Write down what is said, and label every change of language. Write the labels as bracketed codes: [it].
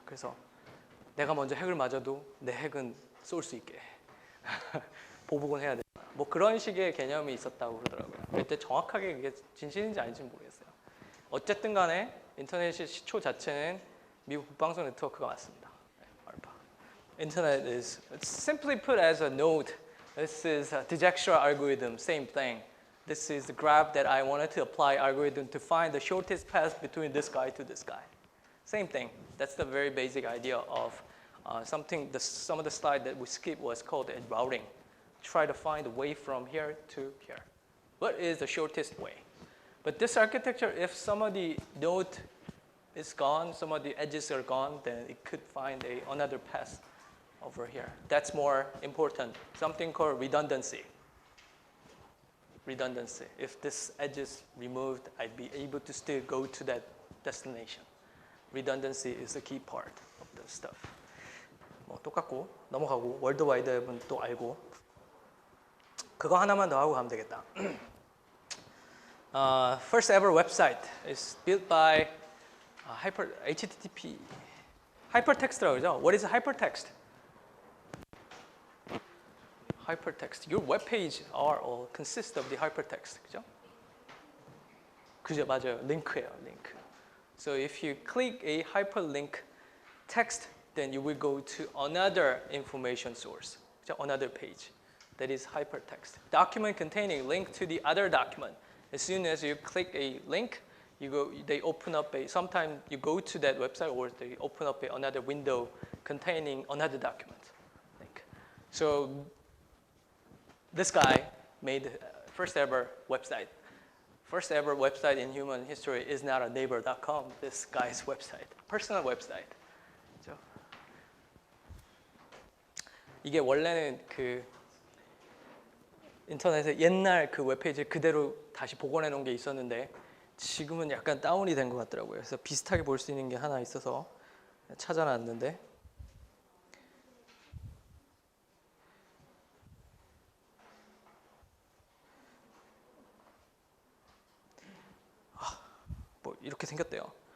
[ko] 그래서 내가 먼저 핵을 맞아도 내 핵은 쏠 수 있게 보복은 해야 돼. 뭐 그런 식의 개념이 있었다고 그러더라고요. 그때 정확하게 그게 진실인지 아닌지 모르겠어요. 어쨌든 간에 인터넷의 시초 자체는 미국 국방성 네트워크가 맞습니다. 알파. [en] Internet is simply put as a node. This is a Dijkstra algorithm, same thing. This is the graph that I wanted to apply algorithm to find the shortest path between this guy to this guy. Same thing. That's the very basic idea of something. Some of the slide that we skipped was called routing. Try to find a way from here to here. What is the shortest way? But this architecture, if some of the node is gone, some of the edges are gone, then it could find another path over here. That's more important. Something called redundancy. Redundancy. If this edge is removed, I'd be able to still go to that destination. Redundancy is the key part of the stuff. [ko] 뭐 똑같고 넘어가고 월드와이드 웹은 또 알고 그거 하나만 더 하고 가면 되겠다. [en] First ever website is built by HTTP [ko] hypertext라고 그러죠? [en] What is hypertext? Hypertext. Your web page are all consist of the hypertext. [ko] 그죠? 그죠, 맞아요. 링크예요, 링크. [en] So if you click a hyperlink text, then you will go to another information source, [ko] 그죠? [en] Another page. That is hypertext. Document containing link to the other document. As soon as you click a link, they open up sometimes you go to that website or they open up another window containing another document. Link. So this guy made first ever website. First ever website in human history is not a neighbor.com. This guy's website, personal website. [ko] 그렇죠? 이게 원래는 그 인터넷에 옛날 그 웹페이지 그대로 다시 복원해 놓은 게 있었는데 지금은 약간 다운이 된 것 같더라고요. 그래서 비슷하게 볼 수 있는 게 하나 있어서 찾아놨는데 뭐 이렇게 생겼대요.